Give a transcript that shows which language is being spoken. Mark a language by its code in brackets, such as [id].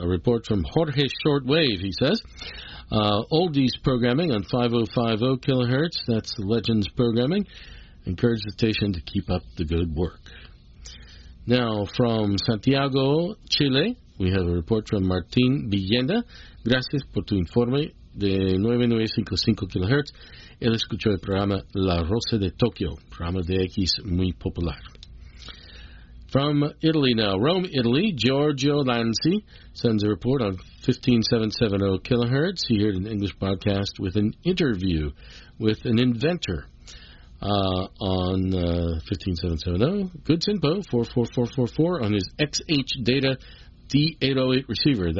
[en] A report from Jorge Shortwave, he says. Oldies programming on 5050 kilohertz. That's Legends programming. Encourage the station to keep up the good work. Now, from Santiago, Chile, we have a report from Martin Villenda. [es] Gracias por tu informe de 9955 kilohertz. Él escuchó el programa La Rosa de Tokio, programa de X muy popular. [en] From Italy now, Rome, Italy, Giorgio Lanzi sends a report on 15770 kilohertz. He heard an English broadcast with an interview with an inventor on 15770. Good info, 44444 on his XH Data D808 receiver.